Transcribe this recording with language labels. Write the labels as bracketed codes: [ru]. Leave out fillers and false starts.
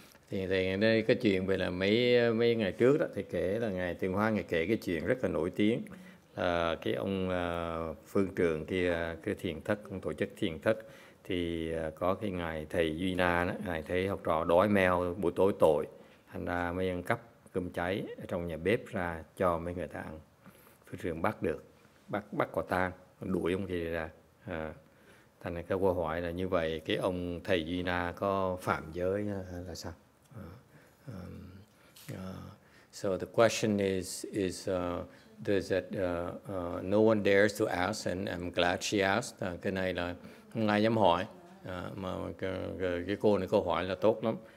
[vi] Thì đây cái chuyện về là mấy ngày trước đó thì kể là ngài Tuyền Hoa ngài kể cái chuyện rất là nổi tiếng là cái ông phương trượng kia, cái thiền thất, ông tổ chức thiền thất thì có cái ngài thầy Duy Na đó, ngài thấy học trò đói meo buổi tối tội, thành ra mới ăn cắp cơm cháy ở trong nhà bếp ra cho mấy người ta ăn. Phương trượng bắt được, bắt quả tang, đuổi ông kia ra. Thành ra cái câu hỏi là như vậy, cái ông thầy Duy Na có phạm giới hay là sao? [en] So the question is does that no one dares to ask, and I'm glad she asked. [vi] Cái này là không ai dám hỏi, mà cái cô này câu hỏi là tốt lắm.